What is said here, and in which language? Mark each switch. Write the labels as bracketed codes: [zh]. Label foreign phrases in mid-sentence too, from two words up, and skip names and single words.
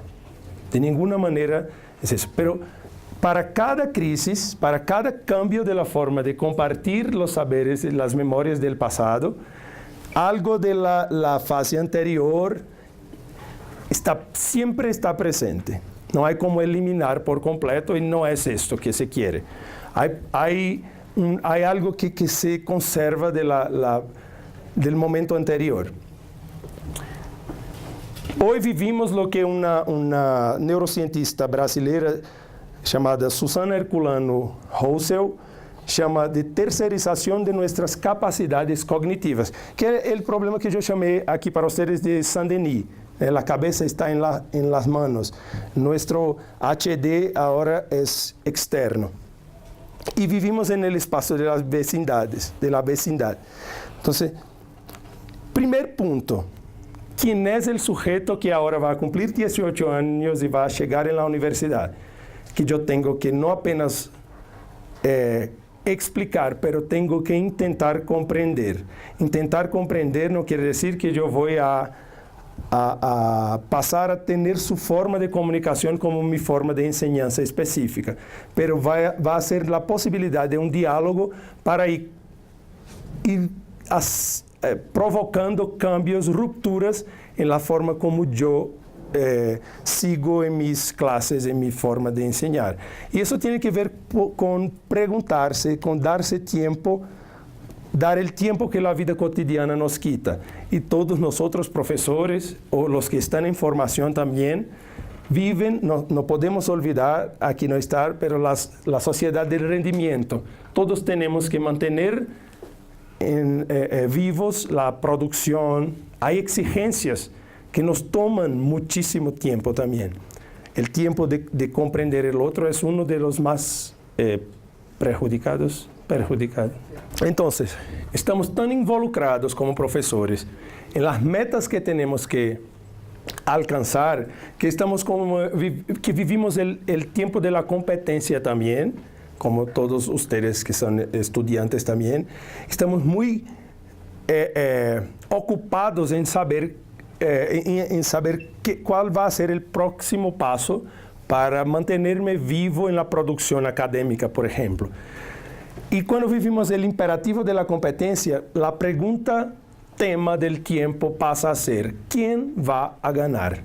[es] De ninguna manera es eso. Pero para cada crisis, para cada cambio de la forma de compartir los saberes y las memorias del pasado, algo de la fase anterior siempre está presente. No hay como eliminar por completo y no es esto que se quiere. Hay hay algo que se conserva del momento anterior. Hoy vivimos lo que una [pt] neurocientista brasileira chamada Susana Herculano Roussel chama de terceirização de nossas capacidades cognitivas, que é o problema que eu chamei aqui para vocês de Saint-Denis. A cabeça está em [es] las manos. [pt] Nosso HD agora é externo. E vivimos no espaço [es] de las vecindades, de la vecindade. [pt] Então, primeiro ponto, quem é o sujeito que agora vai cumprir 18 anos e vai chegar na universidade? Que eu tenho que não apenas explicar, pero tenho que tentar compreender. Tentar compreender não quer dizer que eu vou a passar a ter sua forma de comunicação como minha forma de enseñanza específica, pero vai ser a possibilidade de diálogo para ir provocando cambios, rupturas na forma como eu sigo em minhas classes, em minha forma de ensinar. E isso tem que ver com perguntar-se, com dar-se tempo, dar o tempo que a vida cotidiana nos quita. E todos nós outros professores, ou os que estão em formação também, vivem, não podemos olvidar, aqui não está, mas a sociedade do rendimento. Todos temos que manter vivos a produção, há exigências que [es] nos toman muchísimo tiempo también. El tiempo de comprender el otro es uno de los más perjudicados. Entonces, estamos tan involucrados como profesores en las metas que tenemos que alcanzar, que vivimos el tiempo de la competencia también, como todos ustedes que son estudiantes también. Estamos muy ocupados en saber [pt] qual vai ser o próximo passo para manter-me vivo na produção acadêmica, por exemplo. E quando vivimos o imperativo da competência, a pergunta tema do tempo passa a ser: quem vai a ganhar?